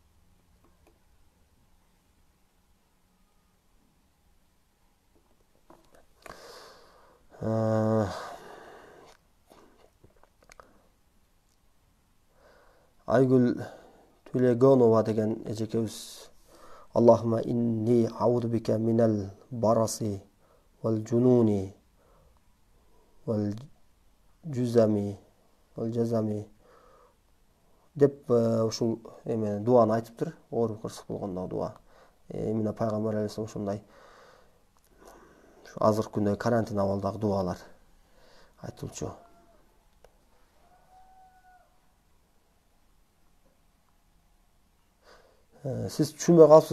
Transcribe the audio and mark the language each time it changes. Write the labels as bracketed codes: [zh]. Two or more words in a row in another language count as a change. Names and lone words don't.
[ky] Айгүл Төлегонова деген эжекебиз. [ar] اللهم إني أعوذ بك من البرص والجنون والجذام والجذام [ky] деп ушул дуаны айтыптыр. Ооруп кырсык болгондо дуа. Эмне пайгамбар алейхисалам ушундай азыркы күндө карантин абалдагы дуалар айтылчу. Сиз түшүнбөй калыпсыз.